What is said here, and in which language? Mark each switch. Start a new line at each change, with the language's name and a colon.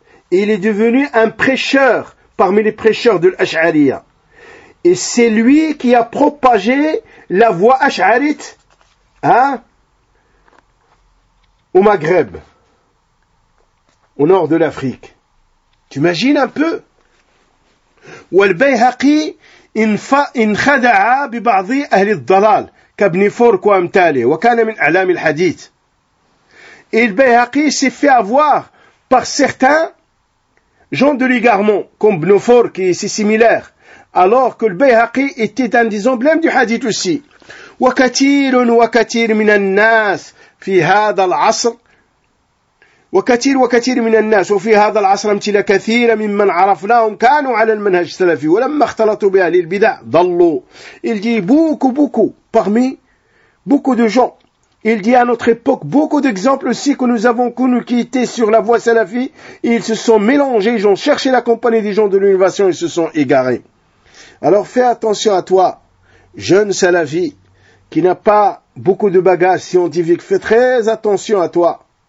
French: Il est devenu un prêcheur parmi les prêcheurs de l'Ash'ariya. Et c'est lui qui a propagé la voie ash'arite au Maghreb, au nord de l'Afrique. Tu imagines un peu?
Arabic: والبيهقي انخدع ببعض أهل الضلال كابن فورك وامتالي وكان من أعلام الحديث.
French: Et le Bayhaqi s'est fait avoir par certains gens de l'égarement, comme Ibn Fourk, qui est si similaire. Alors que le Bayhaqi était un des emblèmes du hadith aussi.
Arabic: وكثير وكثير من الناس في هذا العصر وكثير وكثير من الناس وفي هذا العصر امثله كثيرة ممن عرفناهم كانوا على المنهج السلفي ولما اختلطوا بأهل البدع ضلوا.
French: Il dit beaucoup beaucoup parmi beaucoup de gens. Il dit à notre époque beaucoup d'exemples aussi que nous avons connus qui étaient sur la voie salafi, ils se sont mélangés, ils ont cherché la compagnie des gens de l'innovation et se sont égarés. Alors fais attention à toi, jeune salafi, qui n'a pas beaucoup de bagages scientifiques, fais très attention à toi.